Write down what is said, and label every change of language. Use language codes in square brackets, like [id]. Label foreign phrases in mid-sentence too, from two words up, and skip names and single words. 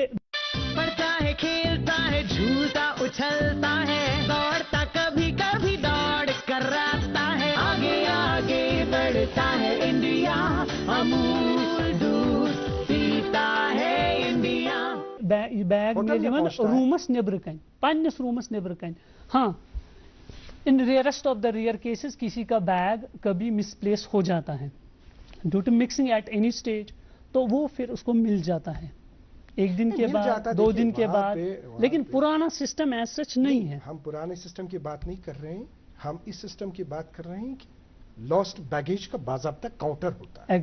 [hi] पढ़ता है खेलता है झूलता उछलता है दौड़ता कभी कभी दौड़ कराता है आगे आगे बढ़ता है इंडिया अमूल दूध पीता है इंडिया बैग में [ks] रूमस नेबर कन पन्नस रूमस नेबर कन [hi] हाँ [en] in rarest of the rare cases [hi] किसी का बैग कभी मिसप्लेस हो जाता है [en] due to mixing at any stage [hi] तो वो फिर उसको मिल जाता है एक दिन के बाद 2 दिन के बाद लेकिन पुराना सिस्टम [en] as such [hi] नहीं है। हम पुराने सिस्टम की बात नहीं कर रहे हैं हम इस सिस्टम की बात कर रहे हैं कि [en] lost baggage [hi] का बाज़ाब्ता काउंटर होता है